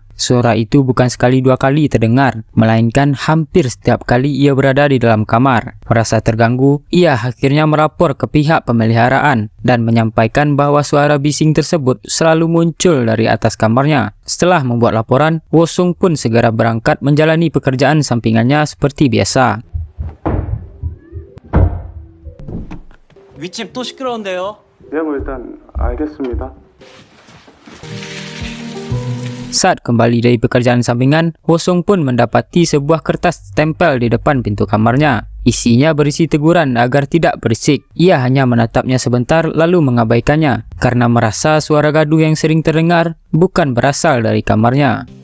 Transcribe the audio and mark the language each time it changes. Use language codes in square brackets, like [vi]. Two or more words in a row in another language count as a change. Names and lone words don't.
[id] Suara itu bukan sekali dua kali terdengar, melainkan hampir setiap kali ia berada di dalam kamar. Merasa terganggu, ia akhirnya melapor ke pihak pemeliharaan dan menyampaikan bahwa suara bising tersebut selalu muncul dari atas kamarnya. Setelah membuat laporan, Wosung pun segera berangkat menjalani pekerjaan sampingannya seperti biasa. [ko] 윗집 또 시끄러운데요? 네, 뭐 일단 알겠습니다. [id] Saat kembali dari pekerjaan sampingan, Wosung pun mendapati sebuah kertas tempel di depan pintu kamarnya. Isinya berisi teguran agar tidak berisik. Ia hanya menatapnya sebentar lalu mengabaikannya karena merasa suara gaduh yang sering terdengar bukan berasal dari kamarnya.